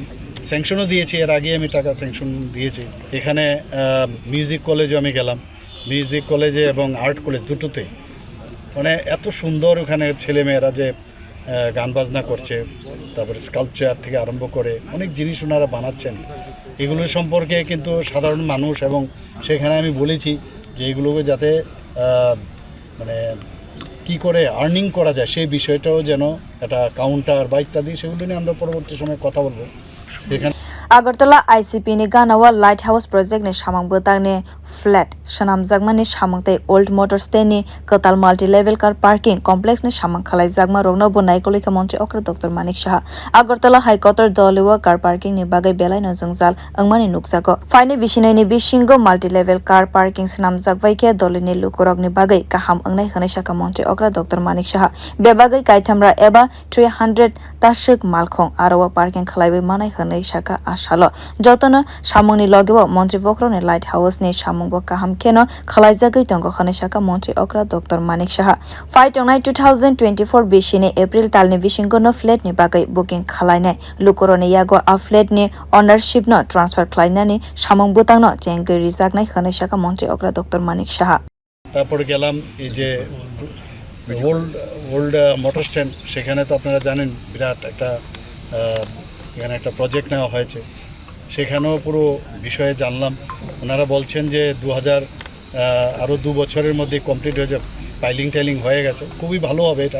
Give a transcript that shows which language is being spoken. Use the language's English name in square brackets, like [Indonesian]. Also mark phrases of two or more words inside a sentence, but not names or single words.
[Bangla] স্যাংশনও দিয়েছি, এর আগে আমি টাকা স্যাংশন দিয়েছি। এখানে [English] music college [Bangla] আমি গেলাম, [English] music college [Bangla] এবং [English] art college [Bangla] দুটোতে মানে এত সুন্দর ওখানে ছেলেমেয়েরা যে গান বাজনা করছে, তারপরে স্কাল্পচার থেকে আরম্ভ করে অনেক জিনিস ওনারা বানাচ্ছেন। এগুলো সম্পর্কে কিন্তু সাধারণ মানুষ, এবং সেখানে আমি বলেছি যে এগুলোকে যাতে মানে কি করে আর্নিং করা যায় সেই বিষয়টাও যেন একটা কাউন্টার বা ইত্যাদি, সেগুলো নিয়ে আমরা পরবর্তী সময়ে কথা বলবো। এখানে [Kok Borok] Agartala ICP ni ganawa [English] lighthouse project [Kok Borok] ni samung bwtang ni flat shanamjakmani samung tei old motors tei ni katal [English] multi level car parking complex [Kok Borok] ni samung khwlaijakma rogno bo naikulika montri okra Dr. Manik Saha Agartala High Court dulio [English] car parking [Kok Borok] ni bagai belai no jwngjal wngmani nukjago faini bisinai ni bisingo [English] multi level car parking [Kok Borok] swnamjakbai khe dolini lukurok ni bagai kaham wngnai hwnai saka montri okra Dr. Manik Saha be bagai kaithamra eba 300 tashik malkhong aro parking khlaibai manai hwnai saka salo jotno samungni logebo montri bokroni [English] light house [Kok Borok] ni samung bo kaham keno khwlaijakgwi tongo hwnai saka montri okra Dr. Manik Saha faitongnai 2024 bisini April talni bisingo no flat ni bagai booking khlainai lukuroni yago a flat ni ownership no transfer khlainani samung bwtangno chenggwi rijaknai hwnai saka montri okra Dr. Manik Saha [Bangla] তারপর গেলাম এই যে ওল্ড মোটর স্ট্যান্ড, সেখানে তো আপনারা জানেন বিরাট একটা এখানে একটা প্রজেক্ট নেওয়া হয়েছে, সেখানেও পুরো বিষয়ে জানলাম। ওনারা বলছেন যে আরও 2 বছরের মধ্যে কমপ্লিট হয়ে যাবে, টাইলিং হয়ে গেছে, খুবই ভালো হবে এটা।